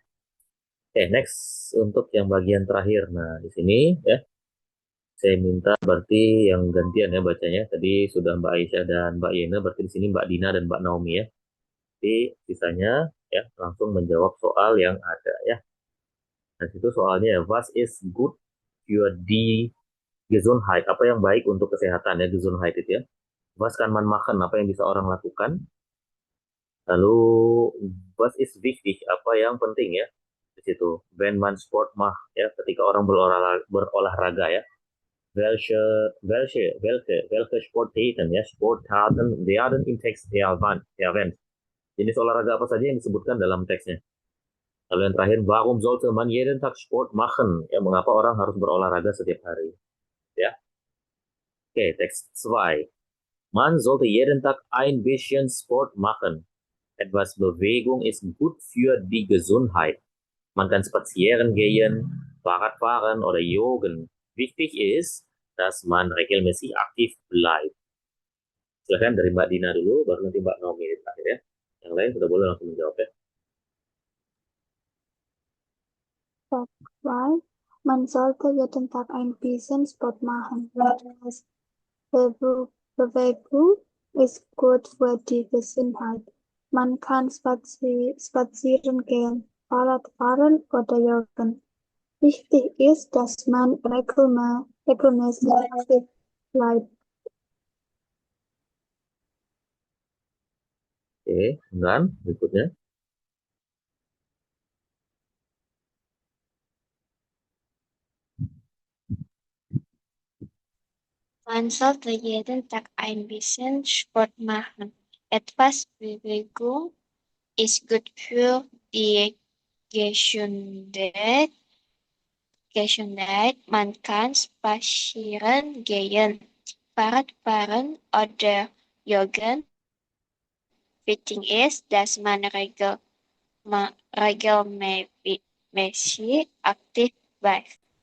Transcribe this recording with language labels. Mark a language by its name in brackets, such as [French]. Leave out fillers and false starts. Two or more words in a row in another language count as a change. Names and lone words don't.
[Indonesian] Oke, next untuk yang bagian terakhir. Nah, di sini ya, saya minta berarti yang gantian ya bacanya. Tadi sudah Mbak Aisyah dan Mbak Yena, berarti di sini Mbak Dina dan Mbak Naomi ya. Jadi sisanya ya langsung menjawab soal yang ada ya. Nah, situ soalnya ya, [German] was is good für die Gesundheit? [Indonesian] Apa yang baik untuk kesehatan ya, Gesundheit itu ya. [German] Was kann man machen? [Indonesian] Apa yang bisa orang lakukan? [German] Lalu was is wichtig? [Indonesian] Apa yang penting ya? Di situ. [German] Wenn man Sport macht ya, [Indonesian] ketika orang berolahraga [German] ya. Welche Sportarten ya, Sportarten werden im Text erwähnt. [Indonesian] Jenis olahraga apa saja yang disebutkan dalam teksnya. Lalu yang terakhir, [German] warum sollte man jeden Tag Sport machen? [Indonesian] Ya, mengapa orang harus berolahraga setiap hari? Ya. Oke, teks 2. [German] Man sollte jeden Tag ein bisschen Sport machen. Etwas Bewegung ist gut für die Gesundheit. Man kann spazieren gehen, Fahrrad fahren oder joggen. Wichtig ist, dass man regelmäßig aktiv bleibt. [Indonesian] Silahkan dari Mbak Dina dulu, baru nanti Mbak Naomi di terakhir ya. Yang lain sudah boleh langsung menjawab ya. Part 2. [German] Man sollte jeden Tag ein bisschen Sport machen. Etwas Bewegung ist gut für die Gesundheit. Man kann spazieren gehen, Fahrrad fahren oder joggen. Wichtig ist, dass man regelmäßig aktiv bleibt. [Indonesian] Oke, dan berikutnya. [German] Man sollte jeden Tag ein bisschen Sport machen. Etwas Bewegung ist gut für die Gesundheit. Man kann spazieren gehen, Fahrrad fahren oder joggen. Wichtig ist, dass man regelmäßig aktiv bleibt.